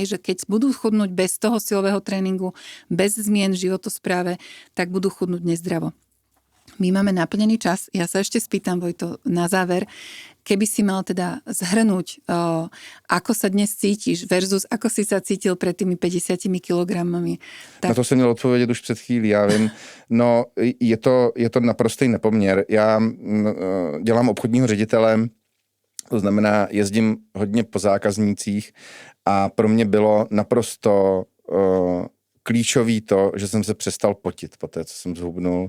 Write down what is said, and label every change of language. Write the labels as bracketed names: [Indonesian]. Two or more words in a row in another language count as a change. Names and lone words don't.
[Slovak] Že keď budú chudnúť bez toho silového tréningu, bez zmien v životospráve, tak budú chudnúť nezdravo. My máme naplnený čas. Ja sa ešte spýtam, Vojto, na záver, keby si mal teda zhrnúť, ako sa dnes cítiš versus ako si sa cítil před tými 50 kilogramami. [Czech] Tak... Na to jsem měl odpovědět už před chvílí. Já vím, no je to naprostý nepoměr. Já dělám obchodního ředitele, to znamená jezdím hodně po zákaznících a pro mě bylo naprosto klíčový to, že jsem se přestal potit po té, co jsem zhubnul.